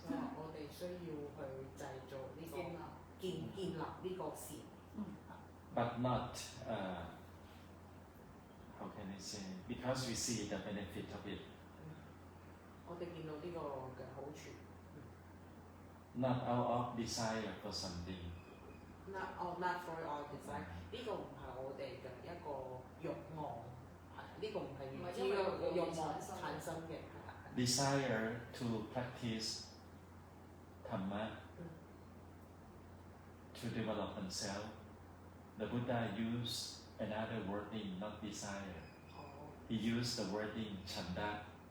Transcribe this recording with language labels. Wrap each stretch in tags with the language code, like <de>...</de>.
<yue>我哋需要去製造呢個建立呢個善。</yue> <en>But not, how can I say? Because we see the benefit of it.</en> <yue>我哋見到呢個嘅好處。</yue> <en>Not out of desire for something. Not for our desire.</en> <yue>呢個唔係我哋嘅一個慾望，呢個唔係源自於慾望產生嘅。</yue> <en>Desire to practice Dhamma, to develop oneself. The Buddha used another wording, not desire. He used the wording chanda.</en>